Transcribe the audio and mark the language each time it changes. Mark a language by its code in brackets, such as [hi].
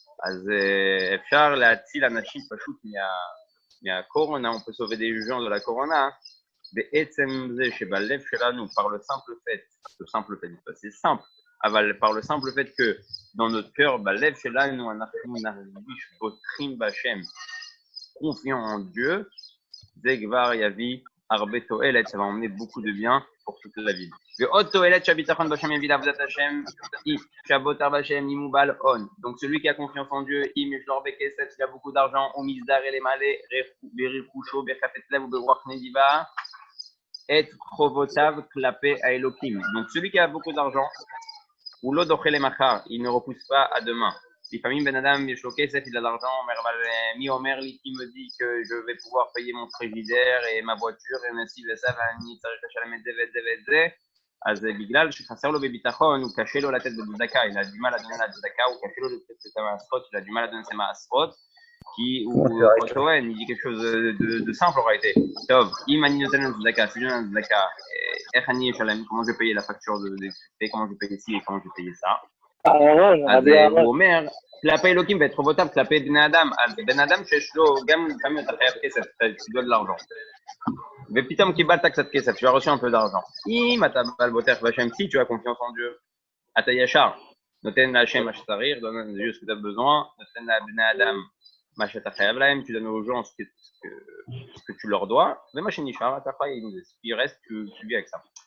[he] אז אפשר להציל אנשים פשוט מהקורונה, [fr] on peut sauver des gens de la corona, [he] בעצם זה שבלב שלנו, [fr] par le simple fait, c'est simple, אבל par le simple fait que dans notre cœur, [he] בלב שלנו, אנחנו נרגיש בוטחים בהשם, [fr] confiant en Dieu, [he] זה כבר יביא הרבה תועלת, [fr] ça va emmener beaucoup de bien pour toute la ville. [he] ועוד תועלת שהביטחון בהשם יביא לעבודת השם, שהבוטח בהשם אם הוא בעל הון. [fr] Donc celui qui a confiance en Dieu, [he] אם יש לו הרבה כסף, [fr] il a beaucoup d'argent, [he] הוא מסדר למלא ברכושו, בחפץ לב וברוח נדיבה, את חובותיו כלפי האלוקים. [fr] Donc celui qui a beaucoup d'argent, [he] הוא לא דוחה למחר, [fr] il ne repousse pas à demain. [he] לפעמים בן אדם יש לו כסף, [fr] il a l'argent, [he] אבל מי אומר לי, [fr] qui me dit que je vais pouvoir payer mon frigidaire et ma voiture et ainsi [he] וזה, ואני צריך לשלם את זה ואת זה ואת זה, אז בגלל שחסר לו בביטחון, הוא קשה לו לתת בצדקה, [fr] il a du mal à donner la [he] צדקה, הוא קשה לו לתת את המעשרות, [fr] il a du mal à donner ses [he] מעשרות, [fr] qui ou Otoen, il dit quelque chose de simple en réalité. [he] טוב, אם אני נותן לנו צדקה, [fr] si je donne une צדקה, [he] איך אני אשלם, [fr] comment je vais payer la facture d'électricité, comment je vais payer ci et comment je vais payer ça. [he] אז הוא אומר, כלפי אלוקים ואת חובותיו כלפי בני אדם, אז בן אדם שיש לו גם לפעמים אתה חייב כסף, [fr] tu dois de l'argent. [he] ופתאום קיבלת קצת כסף, [fr] tu as reçu un peu d'argent. [he] אם אתה בעל בוטח בהשם, [fr] si tu as confiance en Dieu, [he] אתה ישר, נותן להשם מה שצריך, [fr] donne à Dieu ce que tu as besoin, [he] נותן לבני אדם מה שאתה חייב להם, [fr] tu donnes aux gens ce que tu leur dois, [he] ומה שנשאר אתה חי עם זה, [fr] ce qui reste, tu vis avec ça.